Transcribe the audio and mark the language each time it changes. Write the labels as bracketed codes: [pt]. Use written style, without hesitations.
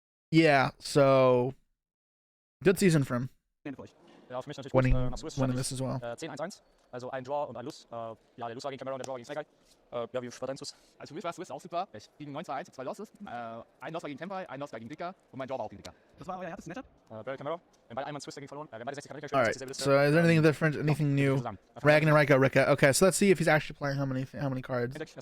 [en] Yeah, so good season for him. [de] Ja, für mich natürlich [en] winning, [de] gut. Nach Swiss [en] winning this as well. [de] 10-1-1, also ein Draw und ein Lose. Ja, der Lose war gegen Cameron, der Draw gegen Snake. Ja, wie war dein Swiss? Also für mich war Swiss auch super. Ich gegen 9-2-1, 2 Losses. Ein Loss war gegen Tempai, ein Loss war gegen Dicker und mein Draw war auch gegen Dicker. Das war euer erstes Matchup? Barry Cameron. Wir haben beide einmal Swiss dagegen verloren. Wir haben beide 60 Charakter gespielt. [en] Alright, so is there anything different, anything new? Ragnar, Rika. Okay, so let's see if he's actually playing how many cards.